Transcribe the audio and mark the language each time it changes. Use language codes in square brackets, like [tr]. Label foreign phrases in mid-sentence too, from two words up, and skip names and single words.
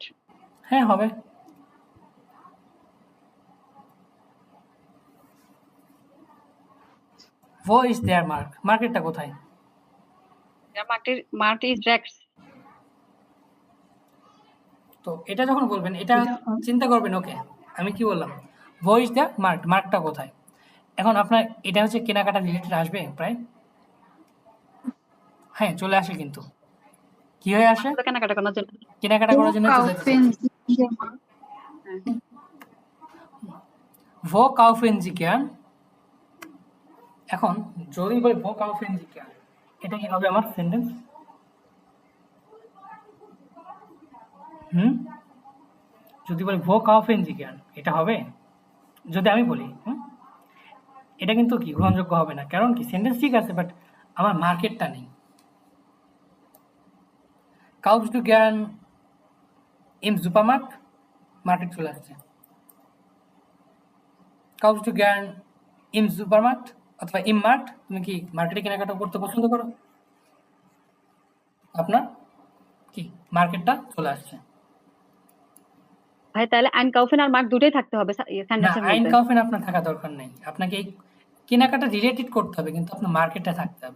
[bn] হ্যাঁ, হবে। [de] Wo ist der Markt? [bn] মার্কেটটা কোথায়? [de] Der Markt is Rex. [bn] তো এটা যখন বলবেন, এটা চিন্তা করবেন, ওকে আমি কি বললাম? [de] Wo ist der Markt, [bn] মার্কটা কোথায়? এখন আপনার এটা হচ্ছে কেনাকাটা রিলেটেড আসবে প্রায়, হ্যাঁ চলে আসে, কিন্তু কি হয়ে আসে? কেনাকাটা করার জন্য, কেনাকাটা করার জন্য চলে আসে। [de] Wo kaufen Sie gern? [bn] এখন যদি বলি [de] Wo kaufen Sie gern, [bn] এটা কি হবে আমার সেন্টেন্স? যদি বলি [de] Wo kaufen Sie gern, [bn] এটা হবে? যদি আমি বলি এটা কিন্তু কি গ্রহণযোগ্য হবে না, কারণ কি সেন্টেন্স ঠিক আছে বাট আমার মার্কেটটা নেই। [de] Kaufst du gern im Supermarkt, [bn] মার্কেট চলে আসছে। [de] Kaufst du gern im Supermarkt অথবা im Markt, [bn] তুমি কি মার্কেটে কেনাকাটা করতে পছন্দ করো? আপনার কি মার্কেটটা চলে আসছে। ভাই তাহলে আইনকাউফেন আর মার্ক দুটোই থাকতে হবে না, সেন্টেন্সের মধ্যে? আইনকাউফেন আপনার থাকা দরকার নেই, আপনাকে এই কেনাকাটা রিলেটেড করতে হবে, কিন্তু আপনার মার্কেটে থাকতে হবে।